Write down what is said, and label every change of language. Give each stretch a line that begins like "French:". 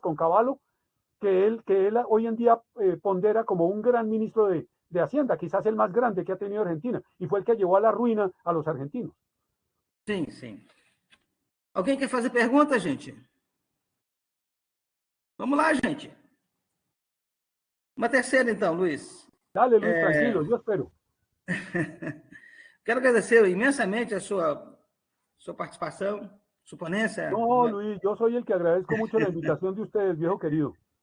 Spanish: Con Cavallo, que él hoy en día pondera como un gran ministro de Hacienda, quizás el más grande que ha tenido Argentina, y fue el que llevó a la ruina a los argentinos.
Portuguese: Sim. Alguém quer fazer pergunta, gente? Vamos lá, gente. Uma terceira, então, Luiz.
Spanish: Dale, Luis, tranquilo, yo espero.
Portuguese: Quero agradecer imensamente a sua participação, sua ponência.
Spanish: No, Luis, yo soy el que agradezco mucho la invitación de ustedes, viejo querido.